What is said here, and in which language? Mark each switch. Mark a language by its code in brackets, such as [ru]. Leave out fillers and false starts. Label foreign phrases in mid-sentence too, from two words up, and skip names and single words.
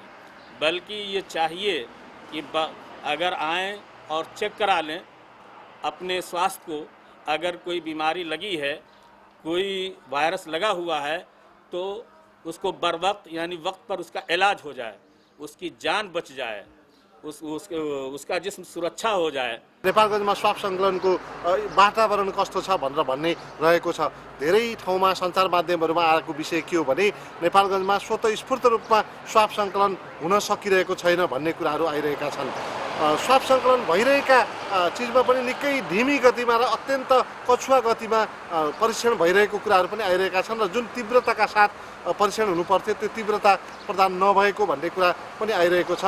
[hi] बल्कि ये चाहिए कि अगर आएँ और चेक करा लें अपने स्वास्थ्य को। अगर कोई बीमारी लगी है, कोई वायरस लगा हुआ है, तो उसको बर वक्त यानी वक्त पर उसका इलाज हो जाए। उसकी जान बच जाए, उसका जिस्म सुरक्षा हो जाए। [ne] नेपालगञ्जमा स्वाप सङ्कलनको वातावरण कस्तो छ भनेर भन्ने रहेको छ। धेरै ठाउँमा सञ्चार माध्यमहरूमा आएको विषय के हो भने नेपालगञ्जमा स्वतस्फूर्त रूपमा स्वाप सङ्कलन हुन सकिरहेको छैन भन्ने कुराहरू आइरहेका छन्। स्वाप सङ्कलन भइरहेका चिजमा पनि निकै धिमी गतिमा र अत्यन्त कछुवा गतिमा परीक्षण भइरहेको कुराहरू पनि आइरहेका छन् र जुन तीव्रताका साथ परीक्षण हुनुपर्थ्यो त्यो तीव्रता प्रदान नभएको भन्ने कुरा पनि आइरहेको छ।